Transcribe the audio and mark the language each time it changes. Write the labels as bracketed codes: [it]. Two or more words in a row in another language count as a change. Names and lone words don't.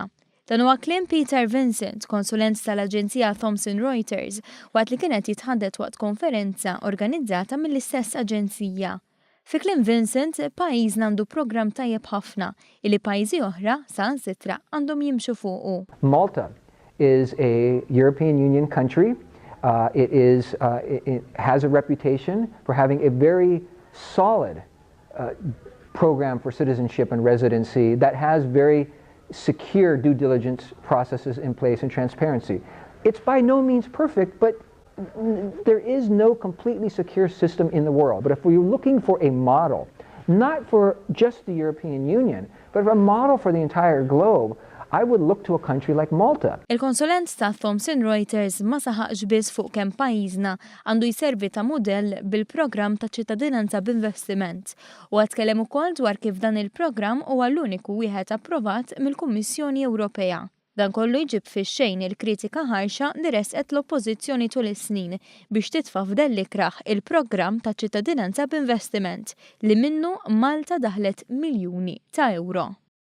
[mt] Dan huwa kliem Peter Vincent, konsulent tal-Aġenzija Thomson Reuters, waqt li kienet jitħaddet waqt konferenza organizzata mill-istess aġenzija. Fi kliem Vincent, pajjiżna għandu programm tajjeb ħafna, illi pajjiżi oħra saħansitra għandhom jimxu fuqu. [en] Malta is a European Union country. It has a reputation for having a very solid program for citizenship and residency that has very secure due diligence processes in place and transparency. It's by no means perfect, but there is no completely secure system in the world. But if we're looking for a model, not for just the European Union, but a model for the entire globe, I would look to a country like Malta. [mt] Il-konsulent ta' Thomson Reuters ma saħaqx biss fuq kemm pajjiżna għandu jservi ta' mudell bil-programm ta' ċittadinanza b'investiment u għatkellem ukoll dwar kif dan il-programm huwa l-uniku wieħed approvat mill-Kummissjoni Ewropea. Dan kollu jġib fix-xejn il-kritika ħarxa li resqet l-oppożizzjoni tul is-snin biex titfa' f'dell ikraħ il-programm ta' ċittadinanza b'investiment li minnu Malta daħlet miljuni ta' euro.